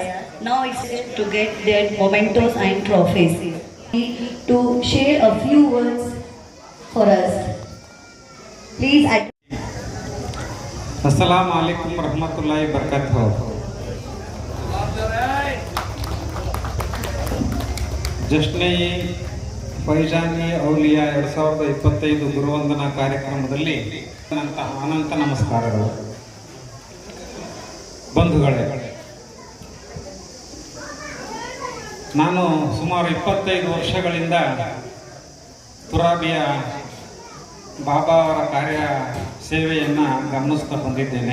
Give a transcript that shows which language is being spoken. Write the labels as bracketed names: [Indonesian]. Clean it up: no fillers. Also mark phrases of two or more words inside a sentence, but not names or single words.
[English] Now it's to get their mementos and trophies. To share a few words for us. Please. [Arabic] السلام عليكم رحمة الله بركاته. [Kannada] ಜಶ್ನೆ ಫೈಜಾನಿ ಔಲಿಯಾ 2025 ಗುರುವಂದನಾ ಕಾರ್ಯಕ್ರಮದಲ್ಲಿ ಅನಂತ ನಮಸ್ಕಾರಗಳು. ಬಂಧುಗಳೇ, ನಾನು ಸುಮಾರು 25 ವರ್ಷಗಳಿಂದ ತುರಾಬಿಯ ಬಾಬಾ ಅವರ ಕಾರ್ಯ ಸೇವೆಯನ್ನು ಗಮನಿಸ್ತಾ ಬಂದಿದ್ದೇನೆ.